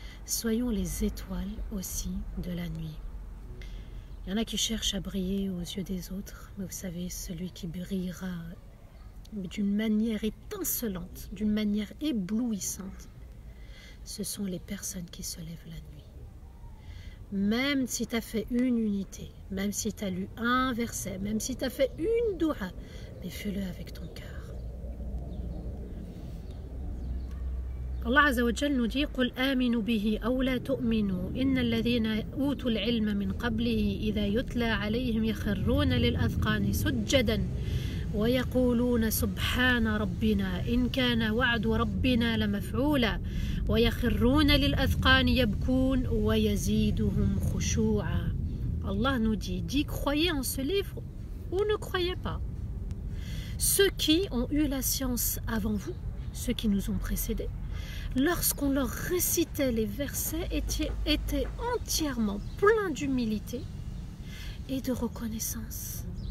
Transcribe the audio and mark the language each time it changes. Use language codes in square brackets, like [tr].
[fr] Soyons les étoiles aussi de la nuit. Il y en a qui cherchent à briller aux yeux des autres, mais vous savez, celui qui brillera d'une manière étincelante, d'une manière éblouissante, ce sont les personnes qui se lèvent la nuit. Même si tu as fait une unité, même si tu as lu un verset, même si tu as fait une doua, mais fais-le avec ton cœur. [ar] Allah Azza wa Jal [fr] nous dit [ar] قُلْ آمِنُوا بِهِ أَوْ لَا تُؤْمِنُوا إِنَّ الَّذِينَ أُوتُوا الْعِلْمَ مِنْ قَبْلِهِ إِذَا يُتْلَى عَلَيْهِمْ يَخِرُّونَ لِلْأَذْقَانِ سُجَّدًا ويقولون سبحان ربنا إن كان وعد ربنا لمفعولا ويخرون للأذقان يبكون ويزيدهم خشوعا. [fr] Allah nous dit croyez en ce livre ou ne croyez pas. Ceux qui ont eu la science avant vous, ceux qui nous ont précédés, lorsqu'on leur récitait les versets, étaient entièrement pleins d'humilité et de reconnaissance.